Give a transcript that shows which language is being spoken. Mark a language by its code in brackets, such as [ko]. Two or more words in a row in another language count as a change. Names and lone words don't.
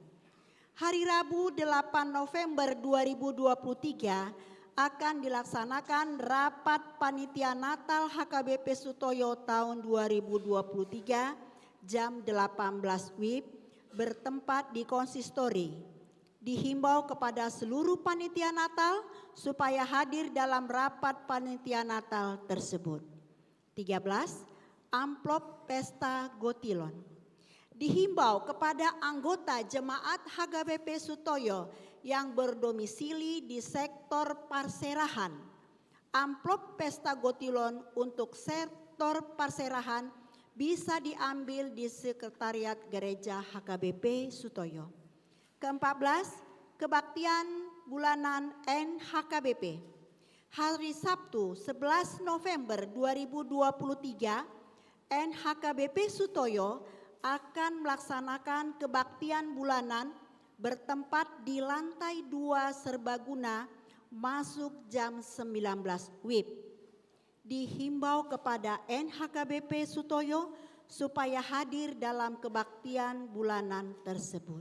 [id] Hari Rabu 8 November 2023 akan dilaksanakan rapat panitia Natal HKBP Sutoyo tahun 2023 jam 18 WIB bertempat di konsistori. Dihimbau kepada seluruh panitia Natal supaya hadir dalam rapat panitia Natal tersebut. 13. Amplop Pesta Gotilon. Dihimbau kepada anggota jemaat HKBP Sutoyo yang berdomisili di sektor Parserahan. Amplop pesta Gotilon untuk sektor Parserahan bisa diambil di Sekretariat Gereja HKBP Sutoyo. Ke-14, kebaktian bulanan NHKBP. Hari Sabtu 11 November 2023, NHKBP Sutoyo akan melaksanakan kebaktian bulanan bertempat di lantai 2 serbaguna masuk jam 19 WIB. Dihimbau kepada NHKBP Sutoyo supaya hadir dalam kebaktian bulanan tersebut.